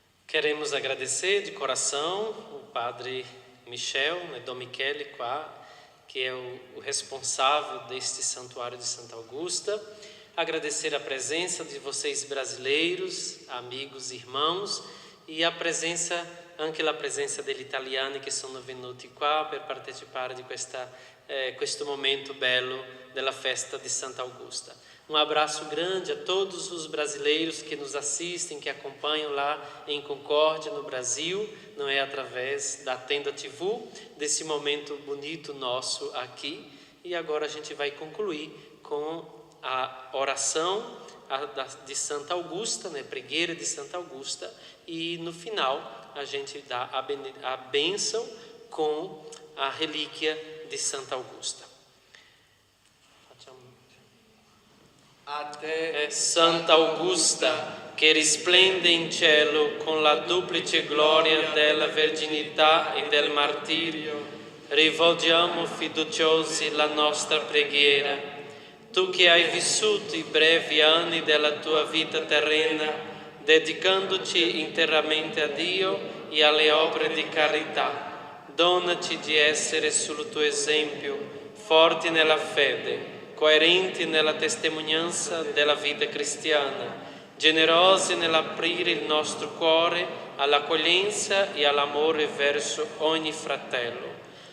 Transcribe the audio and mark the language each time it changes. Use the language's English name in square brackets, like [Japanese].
[Portuguese] Queremos agradecer de coração o Padre Michel, Dom Michele qua, que é o responsável deste santuário de Santa Augusta. Agradecer a presença de vocês brasileiros, amigos, irmãos, [Italian] e a presenza, anche la presenza degli italiani che sono venuti qua per partecipare di questo momento bello della festa di Santa Augusta. [Portuguese] Um abraço grande a todos os brasileiros que nos assistem, que acompanham lá em Concórdia, no Brasil, não é através da Tenda TV, desse momento bonito nosso aqui. E agora a gente vai concluir com a oração de Santa Augusta, né, pregueira de Santa Augusta, e no final a gente dá a bênção com a relíquia de Santa Augusta. [Italian] A te, Santa Augusta, che risplende in cielo con la duplice gloria della verginità e del martirio, rivolgiamo fiduciosi la nostra preghiera. Tu che hai vissuto i brevi anni della tua vita terrena, dedicandoci interamente a Dio e alle opere di carità, donaci di essere sul tuo esempio, forti nella fede, coerenti nella testimonianza della vita cristiana, generosi nell'aprire il nostro cuore all'accoglienza e all'amore verso ogni fratello.